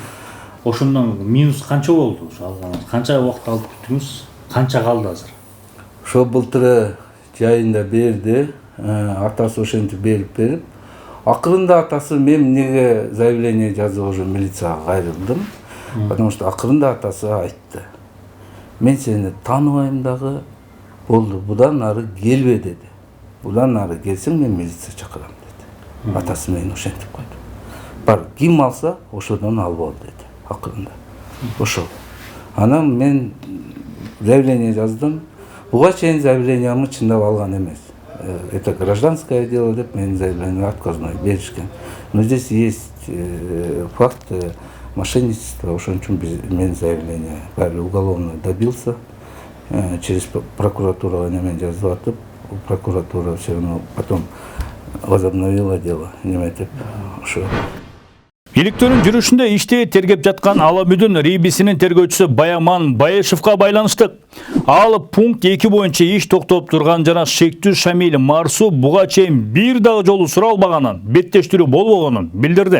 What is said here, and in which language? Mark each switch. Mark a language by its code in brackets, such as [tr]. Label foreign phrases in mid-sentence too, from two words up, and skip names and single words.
[ky] Ошондон минус канча болду ошо алганыңыз? Канча убакыт алып күттүңүз? Канча калды азыр? Ошо былтыры жайында берди, атасы ошентип берип. Акырында атасы мен эмнеге заявление жазып уже милицияга кайрылдым. [ru] Потому что [ky] акырында атасы айтты. Мен сени тааныбайм дагы, болду, будан ары келбе деди. Будан ары келсең мен милиция чакырам деди. Атасы мени ошентип койду. Бар, ким алса ошодон алып ал деди акырында. Ошол. Анан мен заявление жаздым. Буга чейин заявлениямды чындап алган эмес. [ru] Это гражданское дело [ky] деп мен [ru] заявление отказной беришкен. Но здесь есть факт мошенничества, [ky] ошон үчүн мен заявление баары [ru] уголовно добился. Через [ky] прокуратурага немен жазып атып, [ru] прокуратура все равно потом возобновила дело. [ky] Неметип ошо. Иликтөөнүн жүрүшүндө ишти тергеп жаткан Аламүдүн рейбисинин тергөөчүсү Баяман Баешевка байланыштык. Ал пункт 2 боюнча иш токтоп турган жана шектүү Шамиль Марсу буга чейин бир дагы жолу суралбаганын, беттештирүү болбогонун билдирди.